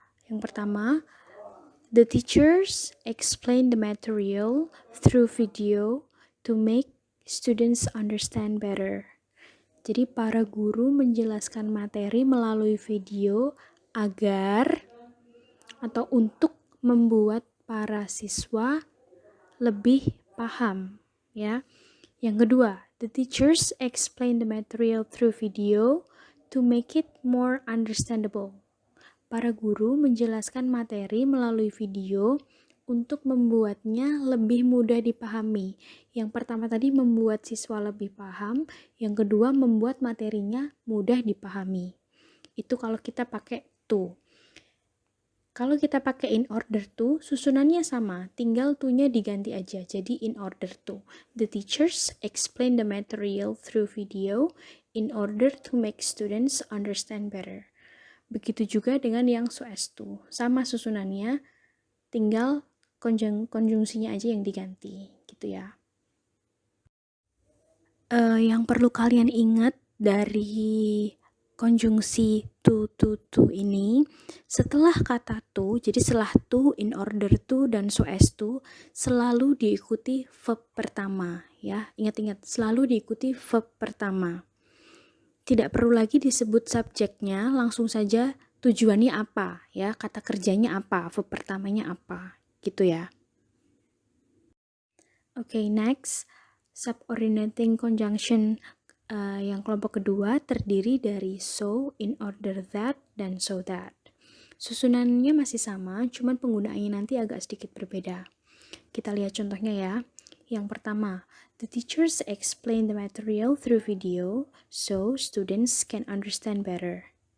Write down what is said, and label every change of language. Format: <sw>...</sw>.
<id>Yang pertama,</id> <en>the teachers explain the material through video to make students understand better.</en> <id>Jadi para guru menjelaskan materi melalui video agar atau untuk membuat para siswa lebih paham, ya. Yang kedua,</id> <en>the teachers explain the material through video to make it more understandable.</en> <id>Para guru menjelaskan materi melalui video untuk membuatnya lebih mudah dipahami. Yang pertama tadi membuat siswa lebih paham, yang kedua membuat materinya mudah dipahami. Itu kalau kita pakai to. Kalau kita pakai in order to, susunannya sama, tinggal to-nya diganti aja. Jadi in order to.</id> <en>The teachers explain the material through video in order to make students understand better.</en> <id>Begitu juga dengan yang so as to. Sama susunannya, tinggal konjungsinya aja yang diganti, gitu ya. Yang perlu kalian ingat dari konjungsi to ini, setelah kata to, jadi setelah to, in order to, dan so as to, selalu diikuti verb pertama, ya. Ingat-ingat, selalu diikuti verb pertama. Tidak perlu lagi disebut subjeknya, langsung saja tujuannya apa, ya, kata kerjanya apa, verb pertamanya apa, gitu ya. Oke, next, subordinating conjunction yang kelompok kedua terdiri dari so, in order that, dan so that. Susunannya masih sama, cuman penggunaannya nanti agak sedikit berbeda. Kita lihat contohnya ya. Yang pertama,</id> <en>the teachers explain the material through video so students can understand better.</en>